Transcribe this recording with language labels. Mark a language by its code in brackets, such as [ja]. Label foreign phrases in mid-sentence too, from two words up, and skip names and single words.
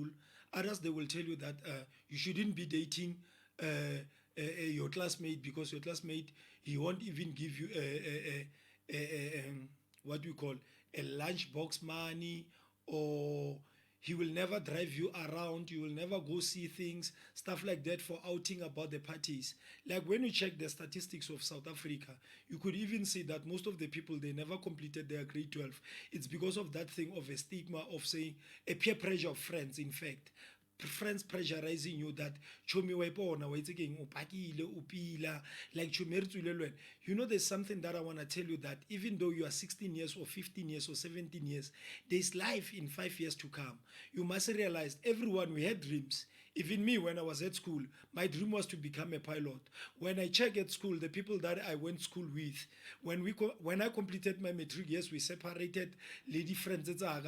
[en] Others, they will tell you that you shouldn't be dating your classmate, because your classmate, he won't even give you what we call a lunchbox money, or he will never drive you around, you will never go see things, stuff like that, for outing about the parties. Like when you check the statistics of South Africa, you could even see that most of the people, they never completed their grade 12. It's because of that thing of a stigma of saying, a peer pressure of friends, in fact, friends pressurizing you that [tn] chomi wa ipona wa itse keng o pakile o pila, [en] like [tn] chomi re tswile le wena. [en] You know, there's something that I want to tell you, that even though you are 16 years or 15 years or 17 years, there's life in 5 years to come. You must realize, everyone, we had dreams. Even me, when I was at school, my dream was to become a pilot. When I check at school, the people that I went school with, when I completed my matric, yes, we separated, lady friends, etc.